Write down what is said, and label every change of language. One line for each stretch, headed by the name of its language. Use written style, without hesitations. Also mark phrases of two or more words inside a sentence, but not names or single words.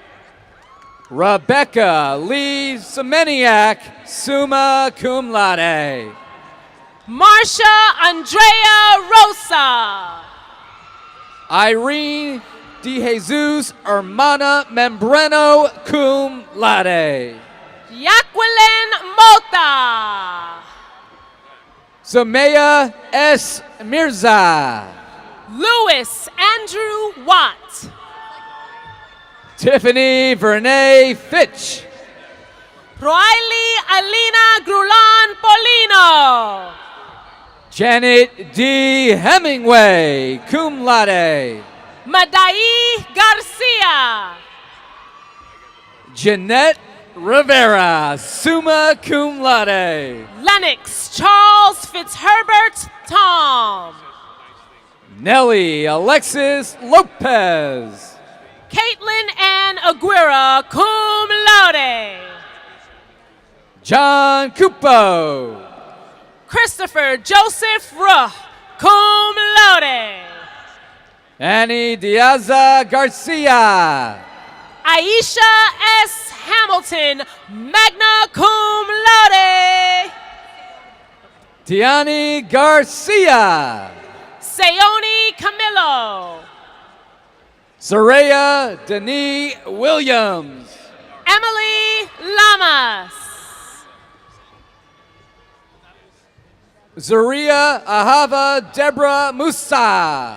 English: Rebecca Lee Semeniak,
Latin: summa cum laude.
English: Marsha Andrea Rosa. Irene De Jesus Hermana Membreno,
Latin: cum laude.
English: Jacqueline Mota. Samaya S. Mirza. Louis Andrew Watt. Tiffany Vernay Fitch. Roailey Alina Grulan Polino. Janet D. Hemingway,
Latin: cum laude.
English: Madai Garcia. Jeanette Rivera,
Latin: summa cum laude.
English: Lennox Charles Fitzherbert Tom. Nellie Alexis Lopez. Caitlin Ann Aguirre,
Latin: cum laude.
English: John Cupo. Christopher Joseph Ruh,
Latin: cum laude.
English: Annie Diaza Garcia. Aisha S. Hamilton,
Latin: magna cum laude.
English: Tiani Garcia. Sayoni Camillo. Soraya Denis Williams. Emily Lamas. Zaria Ahava Deborah Musa.